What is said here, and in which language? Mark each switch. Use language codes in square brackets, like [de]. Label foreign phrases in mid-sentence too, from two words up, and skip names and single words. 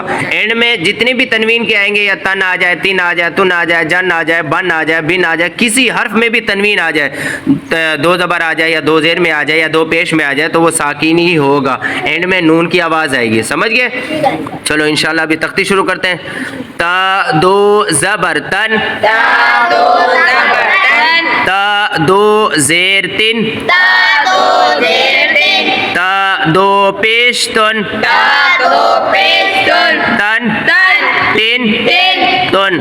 [ur] اینڈ میں جتنے بھی تنوین کے آئیں گے، یا تن آ جائے، تن آ جائے، تن آ جائے، جن آ جائے، بن آ جائے، بن آ جائے، کسی حرف میں بھی تنوین آ جائے، دو زبر آ جائے یا دو زیر میں آ جائے یا دو پیش میں آ جائے، تو وہ ساکن ہی ہوگا. اینڈ میں نون کی آواز آئے گی. سمجھ گئے؟ چلو انشاءاللہ ابھی تختی شروع کرتے ہیں. تا دو زبر تن، تا دو زیر تن، تا دو پیش تن، تن، تن، تن.